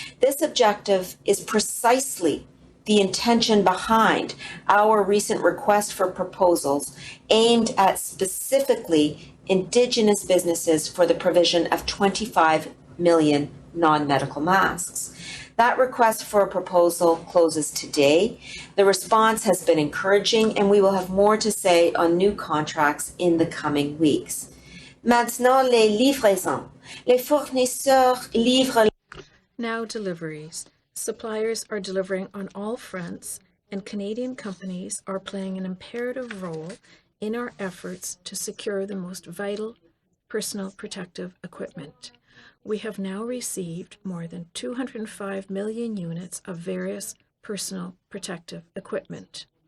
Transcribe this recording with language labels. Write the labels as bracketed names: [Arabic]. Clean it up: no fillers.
[English] This objective is precisely the intention behind our recent request for proposals aimed at specifically Indigenous businesses for the provision of 25 million non-medical masks. That request for a proposal closes today. The response has been encouraging, and we will have more to say on new contracts in the coming weeks. [French] Maintenant, les livraisons. Les fournisseurs livrent. [English] Now deliveries. Suppliers are delivering on all fronts, and Canadian companies are playing an imperative role in our efforts to secure the most vital personal protective equipment. We have now received more than 205 million units of various personal protective equipment.